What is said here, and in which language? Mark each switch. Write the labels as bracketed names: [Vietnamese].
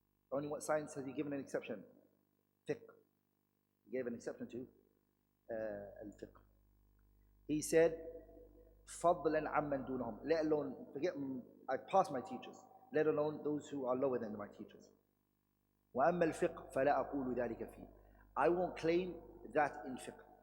[English] Only what science has he given an exception? Fiqh. He gave an exception to al-fiqh. He said, [Arabic] فضلا عمن دونهم, [English] let alone, forget, I passed my teachers, let alone those who are lower than my teachers. [Arabic] وأما الفقه فلا أقول ذلك فيه. [English] I won't claim that in fiqh.